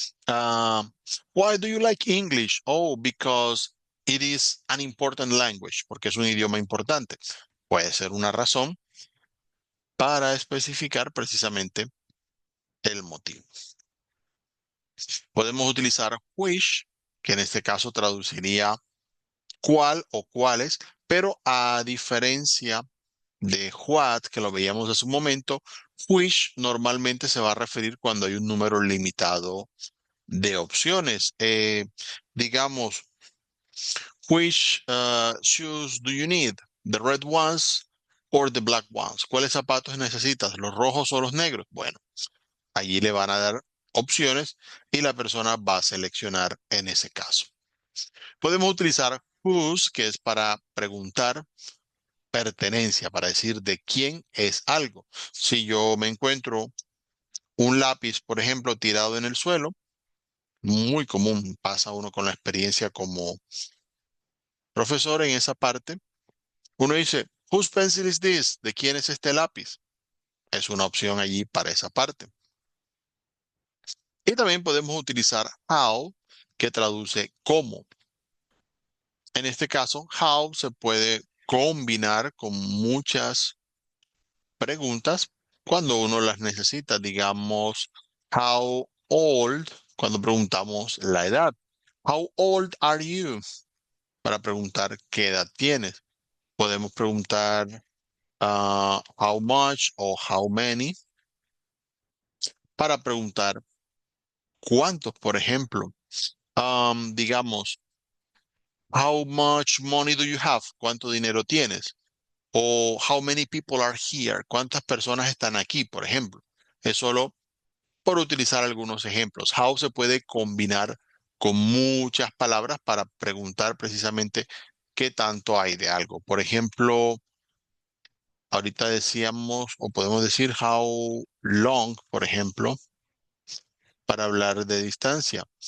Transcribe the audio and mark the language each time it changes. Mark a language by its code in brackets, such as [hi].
[en] Uh, why do you like English? Oh, because it is an important language, [es] porque es un idioma importante. Puede ser una razón para especificar precisamente el motivo. Podemos utilizar which, que en este caso traduciría cuál o cuáles, pero a diferencia de what, que lo veíamos hace un momento, which normalmente se va a referir cuando hay un número limitado de opciones. Digamos, [en] which shoes do you need? The red ones or the black ones? [es] ¿Cuáles zapatos necesitas? ¿Los rojos o los negros? Bueno, allí le van a dar opciones y la persona va a seleccionar en ese caso. Podemos utilizar whose, que es para preguntar pertenencia, para decir de quién es algo. Si yo me encuentro un lápiz, por ejemplo, tirado en el suelo, muy común, pasa uno con la experiencia como profesor en esa parte. Uno dice, [en] whose pencil is this? [es] ¿De quién es este lápiz? Es una opción allí para esa parte. Y también podemos utilizar how, que traduce cómo. En este caso, how se puede combinar con muchas preguntas cuando uno las necesita. Digamos, [en] how old, [es] cuando preguntamos la edad. [en] How old are you? [es] Para preguntar qué edad tienes. Podemos preguntar [en] how much [es] o [en] how many [es] para preguntar cuántos, por ejemplo. [en] Digamos, how much money do you have? [es] ¿Cuánto dinero tienes? [en] O how many people are here? [es] ¿Cuántas personas están aquí, por ejemplo? Es solo por utilizar algunos ejemplos. How se puede combinar con muchas palabras para preguntar precisamente qué tanto hay de algo. Por ejemplo, ahorita decíamos o podemos decir [en] how long, [es] por ejemplo, para hablar de distancia.